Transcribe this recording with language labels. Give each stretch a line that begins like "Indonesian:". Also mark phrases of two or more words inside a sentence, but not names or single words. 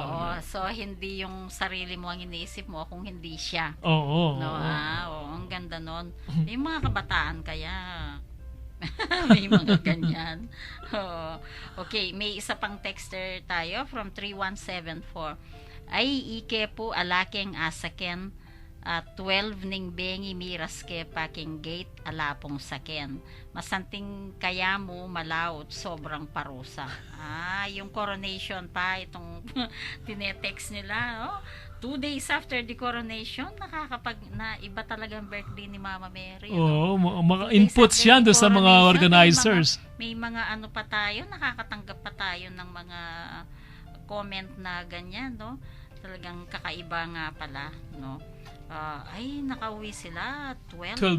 Filipino: So, hindi yung sarili mo ang iniisip mo kung hindi siya. Oo. No, ang ganda nun. Yung mga kabataan kaya, may mga ganyan. Okay, may isa pang texter tayo from 3174.
Pampanga: Ay, ike po alaking asaken, 12 ning bengi miras ke paking gate alapong saken. Masanting kaya mo malaot sobrang parusa.
Filipino: Yung coronation pa itong tinetext nila,
English: 2 days after the coronation,
Filipino: na iba talagang birthday ni Mama Mary. Mga inputs yan doon sa mga organizers. May mga ano pa tayo, nakakatanggap pa tayo ng mga comment na ganyan, no? Talagang kakaiba nga pala, no? Ay, nakauwi sila 12 na ng